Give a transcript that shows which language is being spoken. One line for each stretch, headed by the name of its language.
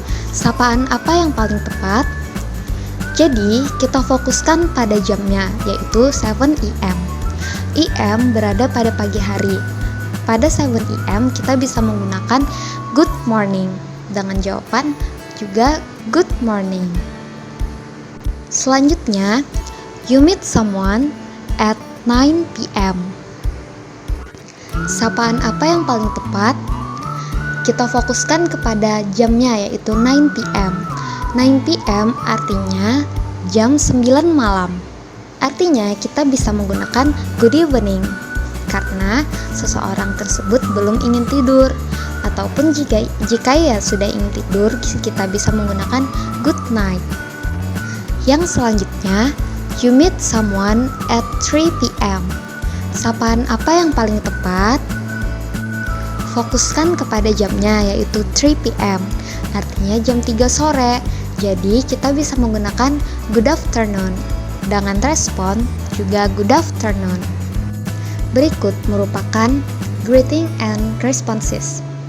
Indonesian: Sapaan apa yang paling tepat? Jadi, kita fokuskan pada jamnya, yaitu 7 AM. AM berada pada pagi hari. Pada 7 AM kita bisa menggunakan good morning dengan jawaban juga good morning. Selanjutnya,
English: you meet someone at 9 PM.
Indonesian: Sapaan apa yang paling tepat? Kita fokuskan kepada jamnya, yaitu 9 PM. 9 p.m. artinya jam 9 malam. Artinya kita bisa menggunakan good evening karena seseorang tersebut belum ingin tidur, ataupun jika ya sudah ingin tidur, kita bisa menggunakan good night. Yang selanjutnya,
English: you meet someone at 3 p.m.
Indonesian: Sapaan apa yang paling tepat? Fokuskan kepada jamnya, yaitu 3 p.m. artinya jam 3 sore. Jadi kita bisa menggunakan good afternoon dengan respon juga good afternoon. Berikut merupakan
English: greeting and responses.